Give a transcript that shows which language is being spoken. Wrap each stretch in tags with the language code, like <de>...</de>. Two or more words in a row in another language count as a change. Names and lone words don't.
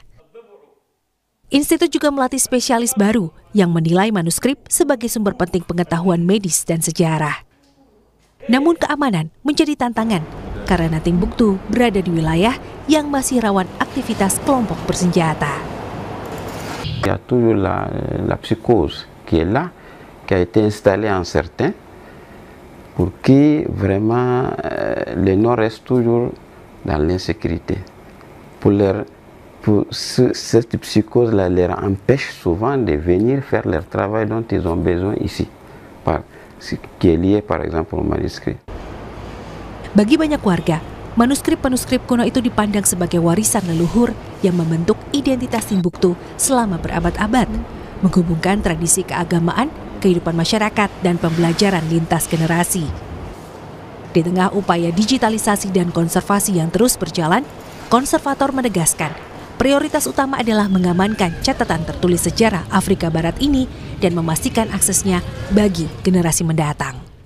<id>Institut juga melatih spesialis baru yang menilai manuskrip sebagai sumber penting pengetahuan medis dan sejarah. Namun keamanan menjadi tantangan karena Timbuktu berada di wilayah yang masih rawan aktivitas kelompok bersenjata.</id> <fr>Il y a toujours la psychose qui est là, qui a été installée en certains, pour que vraiment les Nord restent toujours dans l'insécurité. Cette psychose-là les empêche souvent de venir faire leur travail dont ils ont besoin ici, ce qui est lié par exemple au manuscrit.</fr> <id>Bagi banyak warga, manuskrip-manuskrip kuno itu dipandang sebagai warisan leluhur yang membentuk identitas Timbuktu selama berabad-abad, menghubungkan tradisi keagamaan, kehidupan masyarakat, dan pembelajaran lintas generasi. Di tengah upaya digitalisasi dan konservasi yang terus berjalan, konservator menegaskan prioritas utama adalah mengamankan catatan tertulis sejarah Afrika Barat ini dan memastikan aksesnya bagi generasi mendatang.</id>